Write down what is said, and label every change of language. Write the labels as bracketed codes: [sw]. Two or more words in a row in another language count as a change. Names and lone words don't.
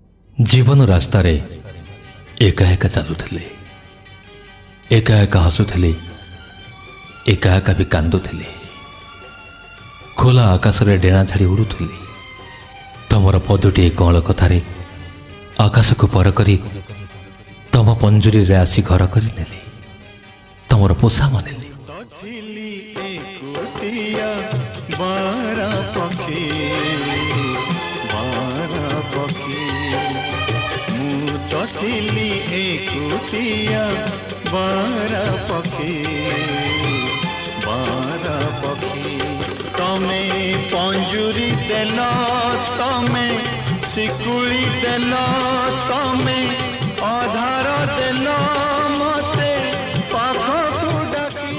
[or] ଜୀବନ ରାସ୍ତାର ଏକା ଏକା ଚଲୁଲେ, ଏକା ଏକା ହସୁଲେ, ଏକା ଏକା ଭି କାନ୍ଦୁଲେ। ଖୋଲା ଆକାଶ ରେ ଡେଣା ଛାଡ଼ି ଉଡ଼ୁଲି। ତମର ପଦୁଟି କୌଳ କଥାର ଆକାଶ କୋ ପର କରି ତମ ପଞ୍ଜୁରୀ ରେ ଆସି ଘର କରନେ ତମର ପୋଷା ମନେଲି। ଏକୁଟିଆ ବାରା ପକ୍ଷୀ ତମେ ପଞ୍ଜୁରୀ ଦେଲ ତମେ ଶିକୁଡ଼ି ଦେଲ ତମେ ଆଧାର ଦେଲ ମତେ ପାଖକୁ ଡାକି।